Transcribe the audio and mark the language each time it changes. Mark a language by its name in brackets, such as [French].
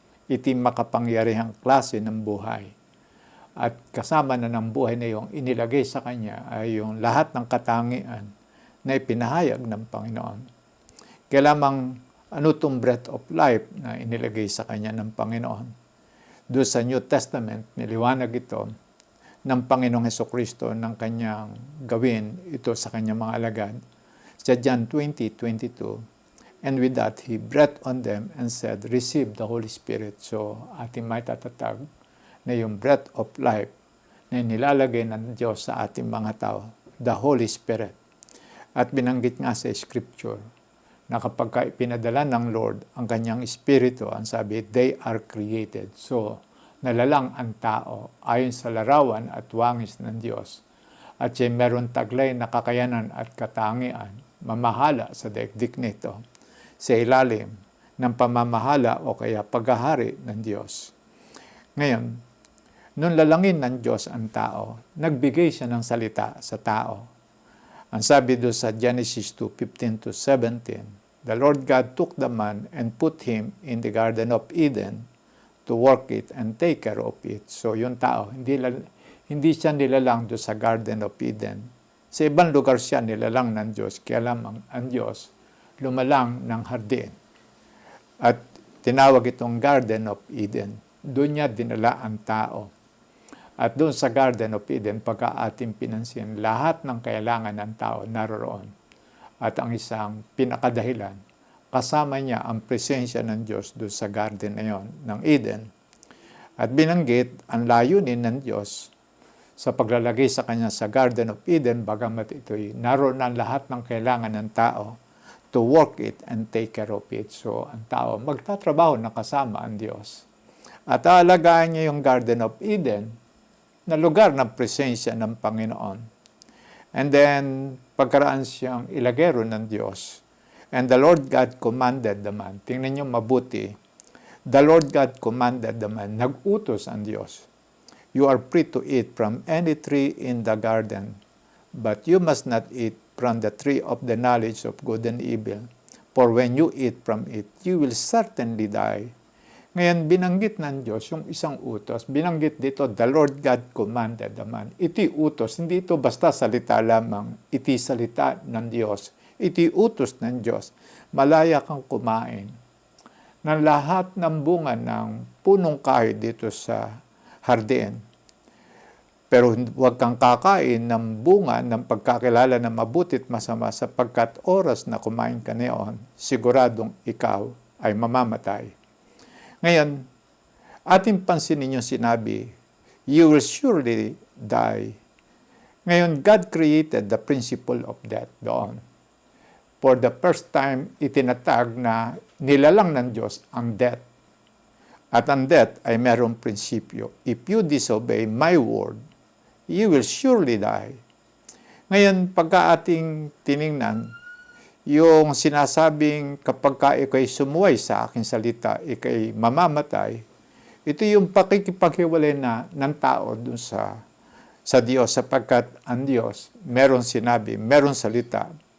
[Filipino] Iti makapangyarihang klase ng buhay. At kasama na ng buhay na yung inilagay sa kanya ay yung lahat ng katangian na ipinahayag ng Panginoon. Kaya lamang ano itong breath of life na inilagay sa kanya ng Panginoon. Doon sa New Testament, niliwanag ito ng Panginoong Hesukristo ng kanyang gawin ito sa kanyang mga alagad. [English] Sa John 20:22, and with that, He breathed on them and said, receive the Holy Spirit. [Filipino] So, ating may tatatag na yung breath of life na nilalagay ng Diyos sa ating mga tao, [English] the Holy Spirit. [Filipino] At binanggit nga sa Scripture na kapag pinadala ng Lord ang kanyang Espiritu, ang sabi, [English] they are created. [Filipino] So, nalalang ang tao ayon sa larawan at wangis ng Diyos. At siya meron taglay na kakayanan at katangian, mamahala sa daigdig nito, sa ilalim ng pamamahala o kaya paghahari ng Diyos. Ngayon, nung lalangin ng Diyos ang tao, nagbigay siya ng salita sa tao. [English] Ang sabi doon sa Genesis 2:15-17, 17, the Lord God took the man and put him in the Garden of Eden to work it and take care of it. [Filipino] So yung tao, hindi siya nilalang doon sa Garden of Eden. Sa ibang lugar siya nilalang ng Diyos, kaya lamang ang Diyos lumalang ng hardin. At tinawag itong Garden of Eden. Doon niya dinala ang tao. At doon sa Garden of Eden, pagka ating pinansin, lahat ng kailangan ng tao naroon. At ang isang pinakadahilan, kasama niya ang presensya ng Diyos doon sa garden na yon, ng Eden. At binanggit ang layunin ng Diyos sa paglalagay sa kanya sa Garden of Eden, bagamat ito'y naroon ang lahat ng kailangan ng tao [English] to work it and take care of it. [Filipino] So, ang tao magtatrabaho na kasama ang Diyos. At aalagaan niya yung Garden of Eden na lugar ng presensya ng Panginoon. And then, pagkaraan siyang ilagero ng Diyos. [English] And the Lord God commanded the man. [Filipino] Tingnan niyo mabuti. [English] The Lord God commanded the man. [Filipino] Nag-utos ang Diyos. [English] You are free to eat from any tree in the garden, but you must not eat from the tree of the knowledge of good and evil. For when you eat from it, you will certainly die. [Filipino] Ngayon, binanggit ng Diyos yung isang utos. Binanggit dito, [English] the Lord God commanded the man. [Filipino] Ito'y utos. Hindi ito basta salita lamang. Ito'y salita ng Diyos. Ito'y utos ng Diyos. Malaya kang kumain ng lahat ng bunga ng punong kahoy dito sa hardin. Pero huwag kang kakain ng bunga ng pagkakilala na mabuti at masama sapagkat oras na kumain ka neon, siguradong ikaw ay mamamatay. Ngayon, ating pansinin yung sinabi, [English] you will surely die. Ngayon, God created the principle of death doon. For the first time, [Filipino] itinatag na nilalang ng Diyos ang death. At ang death ay mayroong prinsipyo. [English] If you disobey my word, you will surely die. [Filipino] Ngayon, pagka ating tiningnan, yung sinasabing kapag ka ikay sumuway sa aking salita, ikay mamamatay, ito yung pakikipaghiwalay na ng tao dun sa Diyos, sapagkat ang Diyos, meron sinabi, meron salita.